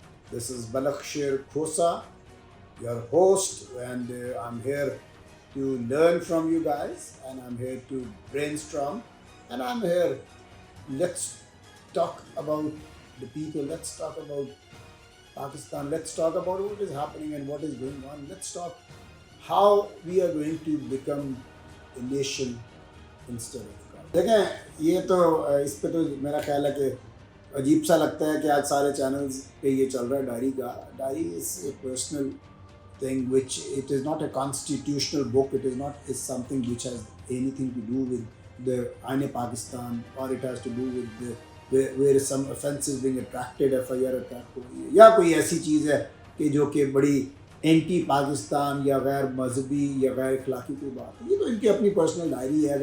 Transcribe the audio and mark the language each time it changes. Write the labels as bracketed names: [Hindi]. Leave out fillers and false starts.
[English] This is Balakh Sher Khosa, your host, and I'm here to learn from you guys, and I'm here to brainstorm, and I'm here. Let's talk about the people. Let's talk about Pakistan. Let's talk about what is happening and what is going on. Let's talk how we are going to become a nation instead of. [Urdu] دیکھیں یہ تو اس پہ تو میرا خیال ہے کہ عجیب سا لگتا ہے کہ آج سارے چینلز پہ یہ چل رہا ہے ڈائری کا. [English] Diary is a personal thing which it is not a constitutional book. It is not is something which has anything to do with the آئین پاکستان, اور it has to do with where some offences being attracted, [Urdu] FIR attract ہو رہی ہے, یا کوئی ایسی چیز ہے کہ جو کہ بڑی اینٹی پاکستان یا غیر مذہبی یا غیر اخلاقی کوئی بات ہے. یہ تو ان کی اپنی پرسنل ڈائری ہے.